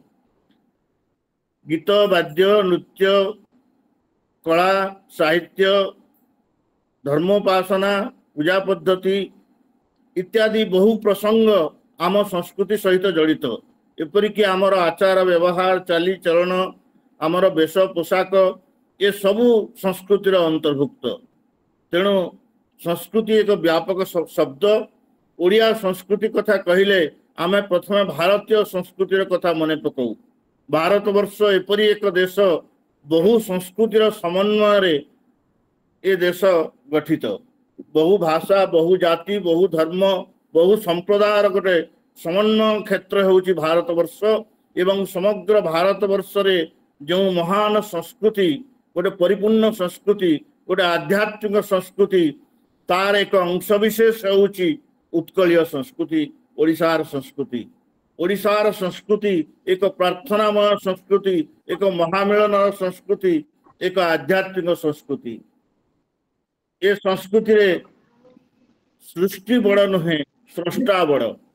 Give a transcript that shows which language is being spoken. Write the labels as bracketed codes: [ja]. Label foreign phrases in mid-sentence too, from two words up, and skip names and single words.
[or] ଗୀତ ବାଦ୍ୟ ନୃତ୍ୟ କଳା ସାହିତ୍ୟ ଧର୍ମୋପାସନା ପୂଜା ପଦ୍ଧତି ଇତ୍ୟାଦି ବହୁ ପ୍ରସଙ୍ଗ ଆମ ସଂସ୍କୃତି ସହିତ ଜଡ଼ିତ ଏପରିକି ଆମର ଆଚାର ବ୍ୟବହାର ଚାଲି ଚଳନ ଆମର ବେଶ ପୋଷାକ ଏ ସବୁ ସଂସ୍କୃତିର ଅନ୍ତର୍ଭୁକ୍ତ ତେଣୁ ସଂସ୍କୃତି ଏକ ବ୍ୟାପକ ଶବ୍ଦ ଓଡ଼ିଆ ସଂସ୍କୃତି କଥା କହିଲେ ଆମେ ପ୍ରଥମ ଭାରତୀୟ ସଂସ୍କୃତିର କଥା ମନେ ପକାଉ ଭାରତ ବର୍ଷ ଏପରି ଏକ ଦେଶ ବହୁ ସଂସ୍କୃତିର ସମନ୍ୱୟ ଏ ଦେଶ ଗଠିତ ବହୁ ଭାଷା ବହୁ ଜାତି ବହୁ ଧର୍ମ ବହୁ ସମ୍ପ୍ରଦାୟର ଗୋଟେ ସମନ୍ୱୟ କ୍ଷେତ୍ର ହେଉଛି ଭାରତବର୍ଷ ଏବଂ ସମଗ୍ର ଭାରତବର୍ଷ ରେ ଯୋ ମହାନ ସଂସ୍କୃତି ଗୋଟେ ପରିପୂର୍ଣ୍ଣ ସଂସ୍କୃତି ଗୋଟେ ଆଧ୍ୟାତ୍ମିକ ସଂସ୍କୃତି ତାର ଏକ ଅଂଶ ବିଶେଷ ହେଉଛି ଉତ୍କଳୀୟ ସଂସ୍କୃତି ଓଡ଼ିଶାର ସଂସ୍କୃତି ଓଡ଼ିଶାର ସଂସ୍କୃତି ଏକ ପ୍ରାର୍ଥନାମୟ ସଂସ୍କୃତି ଏକ ମହାମିଳନ ସଂସ୍କୃତି ଏକ ଆଧ୍ୟାତ୍ମିକ ସଂସ୍କୃତି ଏ ସଂସ୍କୃତି ରେ ସୃଷ୍ଟି ବଡ଼ ନୁହେଁ ସ୍ରଷ୍ଟା ବଡ଼